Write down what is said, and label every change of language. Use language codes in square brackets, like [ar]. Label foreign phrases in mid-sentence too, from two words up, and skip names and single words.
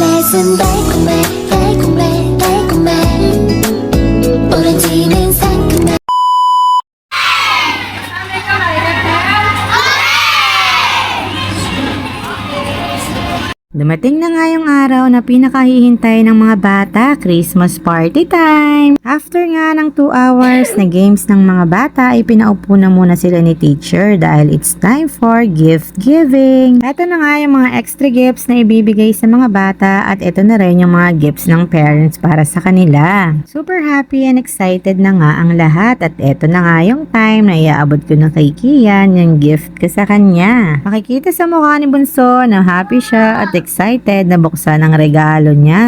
[ko] 입맛은 달콤해 달콤해 달콤해 오렌지는 상큼해. [tl] Dumating na nga yung araw na pinakahihintay ng mga bata, [en] Christmas party time! [tl] After nga ng 2 hours na games ng mga bata, ay pinaupo na muna sila ni teacher dahil [en] it's time for gift giving. [tl] Ito na nga yung mga extra gifts na ibibigay sa mga bata at ito na rin yung mga gifts ng parents para sa kanila. [en] Super happy and excited [tl] na nga ang lahat at ito na nga yung time na iaabot ko na kay Kian yung gift ko sa kanya. Makikita sa mukha ni Bunso na happy siya at excited na buksan ang regalo niya.